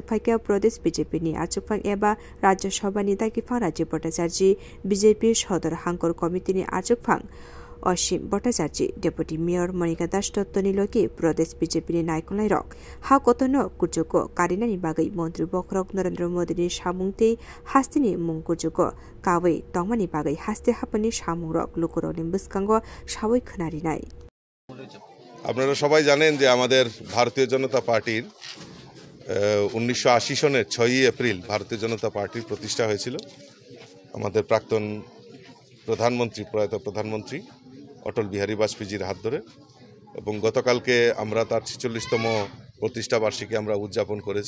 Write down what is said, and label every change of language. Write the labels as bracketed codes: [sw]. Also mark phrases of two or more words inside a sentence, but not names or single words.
[trp] फाइका प्रदेश बीजेपीनि आचुकफां एबा राज्यसभानि दागिफां राज्य भट्टाचार्य बीजेपी सदर हांकर कमिटिनि आचुकफां असीम भट्टाचार्य डेपुटी मेयर मणिका दास दत्तनि लगे प्रदेश बीजेपीनि नायकलाई रक हा कतनो कुचुको कारिनानि बागै मन्त्री बखरक नरेन्द्र मोदीनि सामुंते हास्तिनि मुं कुचुको कावै तंमानि बागै हास्ते हापनि सामुं रक लुकुरनि बुस्कांग सावै खोनारिनाय। [bn] আপনারা সবাই জানেন যে আমাদের ভারতীয় জনতা পার্টির 1980 সনের 6 এপ্রিল ভারতীয় জনতা পার্টির প্রতিষ্ঠা হয়েছিল আমাদের প্রাক্তন প্রধানমন্ত্রী প্রয়াত প্রধানমন্ত্রী অটল বিহারী বাজপেয়ীজির হাত ধরে এবং গতকালকে আমরা তার 46তম প্রতিষ্ঠা বার্ষিকী আমরা উদযাপন করেছি।